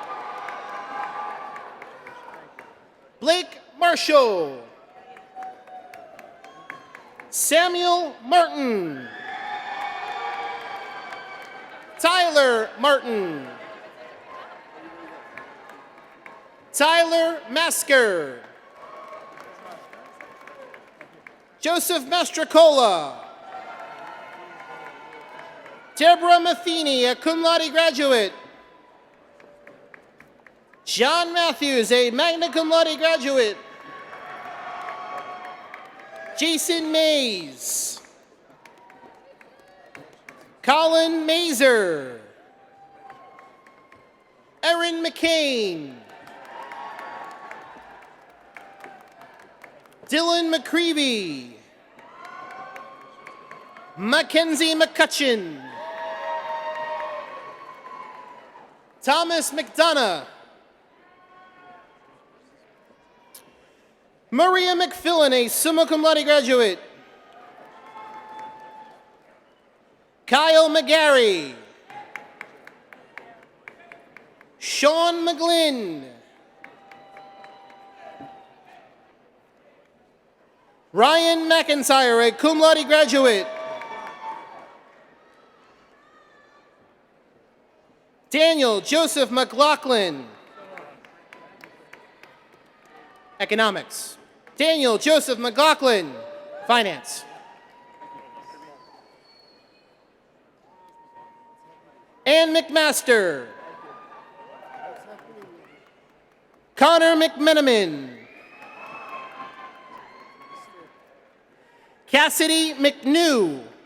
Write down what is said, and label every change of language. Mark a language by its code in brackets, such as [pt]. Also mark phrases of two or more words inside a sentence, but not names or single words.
[en] Blake Marshall. Samuel Martin. Tyler Martin. Tyler Masker. Joseph Mastrocola. Deborah Matheny, a [la] cum laude [en] graduate. John Matthews, a [la] magna cum laude [en] graduate. Jason Mays. Colin Mazer. Erin McCain. Dylan McCreevy. Mackenzie McCutcheon. Thomas McDonough. Maria McFillin, a [la] summa cum laude [en] graduate. Kyle McGarry. Sean McGlynn. Ryan McIntyre, a [la] cum laude [en] graduate. Daniel Joseph McLaughlin. Economics. Daniel Joseph McLaughlin. Finance. Ann McMaster. Connor McMenamin. Cassidy McNew.